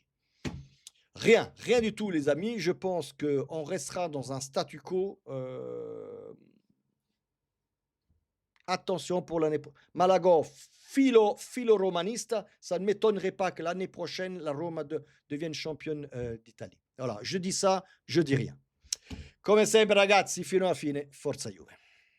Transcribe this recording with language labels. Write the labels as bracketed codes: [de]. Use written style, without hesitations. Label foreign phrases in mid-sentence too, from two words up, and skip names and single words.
[fr] Rien, rien du tout, les amis. Je pense qu'on restera dans un statu quo. Attention pour l'année prochaine. Malaga, philo-romanista, ça ne m'étonnerait pas que l'année prochaine, la Roma devienne championne d'Italie. Voilà, je dis ça, je dis rien. [it] Come sempre, ragazzi, fino alla fine, forza Juve.